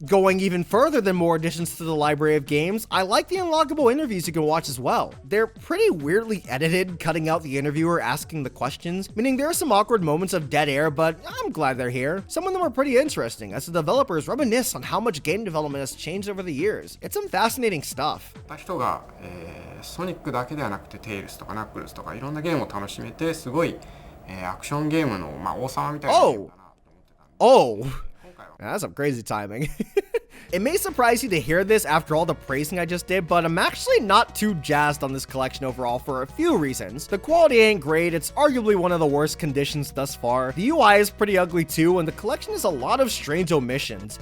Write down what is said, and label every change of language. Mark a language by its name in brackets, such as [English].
[English] Going even further than more additions to the library of games, I like the unlockable interviews you can watch as well. They're pretty weirdly edited, cutting out the interviewer asking the questions, meaning there are some awkward moments of dead air, but I'm glad they're here. Some of them are pretty interesting, as the developers reminisce on how much game development has changed over the years. It's some fascinating stuff. [Japanese] 人が、ソニックだけではなくてテイルスとかナックルズとかいろんなゲームを楽しめてすごい、アクションゲームの、王様みたいなゲームだなと思ってたんです。 [English] That's some crazy timing. It may surprise you to hear this after all the praising I just did, but I'm actually not too jazzed on this collection overall for a few reasons. The quality ain't great, it's arguably one of the worst conditions thus far. The UI is pretty ugly too, and the collection has a lot of strange omissions.